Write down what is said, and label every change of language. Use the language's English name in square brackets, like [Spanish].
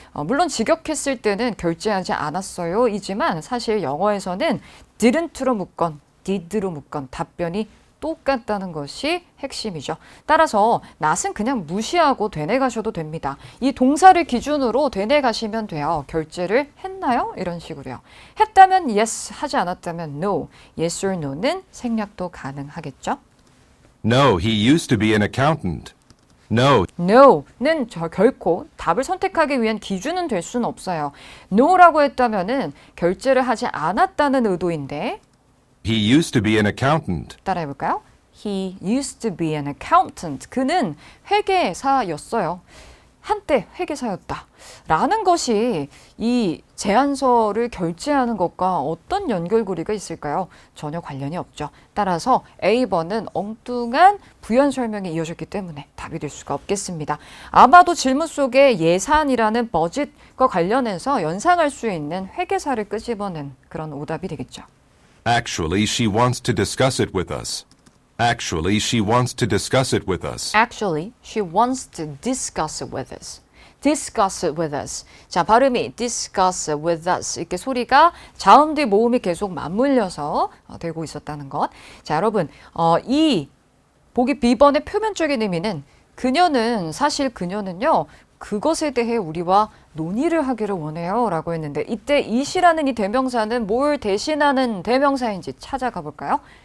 [Korean] 물론 직역했을 때는 결제하지 않았어요 이지만 사실 영어에서는 didn't로 묻건 did로 묻건 답변이 똑같다는 것이 핵심이죠. 따라서 not은 그냥 무시하고 되뇌 가셔도 됩니다. 이 동사를 기준으로 되뇌 가시면 돼요. 결제를 했나요? 이런 식으로요. 했다면 yes, 하지 않았다면 no. [English] yes or no [Korean] 는 생략도 가능하겠죠. [English] No, he used to be an accountant. No, [Korean] no는 결코 답을 선택하기 위한 기준은 될 수는 없어요. no라고 했다면은 결제를 하지 않았다는 의도인데 [English] he used to be an accountant. [Korean] 따라해볼까요? [English] He used to be an accountant. [Korean] 그는 회계사였어요. 한때 회계사였다. 라는 것이 이 제안서를 결제하는 것과 어떤 연결고리가 있을까요? 전혀 관련이 없죠. 따라서 A번은 엉뚱한 부연 설명이 이어졌기 때문에 답이 될 수가 없겠습니다. 아마도 질문 속에 예산이라는 버짓과 관련해서 연상할 수 있는 회계사를 끄집어낸 그런 오답이 되겠죠. [English] Actually, she wants to discuss it with us. Actually, she wants to discuss it with us. Actually, she wants to discuss it with us. discuss it with us. [Korean] 자, 발음이 [English] discuss it with us. [Korean] 이렇게 소리가 자음 뒤 모음이 계속 맞물려서 되고 있었다는 것. 자, 여러분, 이 보기 B번의 표면적인 의미는 사실 그녀는요. 그것에 대해 우리와 논의를 하기를 원해요 라고 했는데 이때 it이라는 이 대명사는 뭘 대신하는 대명사인지 찾아가 볼까요?